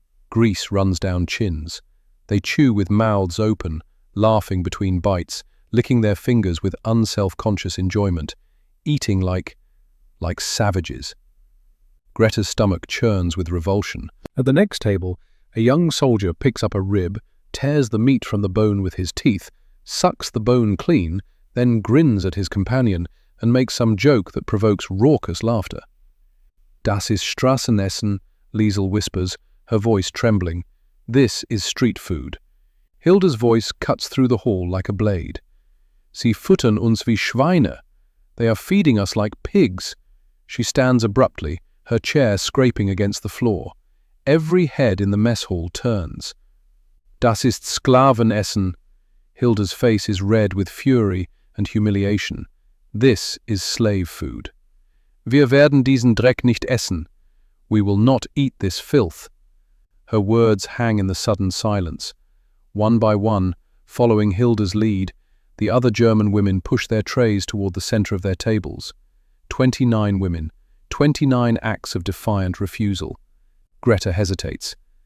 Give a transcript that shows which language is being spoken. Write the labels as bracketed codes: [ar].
[en] Grease runs down chins. They chew with mouths open, laughing between bites, licking their fingers with unself-conscious enjoyment, eating like savages. Greta's stomach churns with revulsion. At the next table, a young soldier picks up a rib, tears the meat from the bone with his teeth, sucks the bone clean, then grins at his companion and makes some joke that provokes raucous laughter. [de] Das ist Straßenessen, [en] Liesel whispers, her voice trembling. This is street food. Hilda's voice cuts through the hall like a blade. [de] Sie futtern uns wie Schweine. [en] They are feeding us like pigs. She stands abruptly, her chair scraping against the floor. Every head in the mess hall turns. [de] Das ist Sklavenessen. [en] Hilda's face is red with fury and humiliation. This is slave food. [de] Wir werden diesen Dreck nicht essen. [en] We will not eat this filth. Her words hang in the sudden silence. One by one, following Hilda's lead, the other German women push their trays toward the center of their tables. 29 women, 29 acts of defiant refusal. Greta hesitates.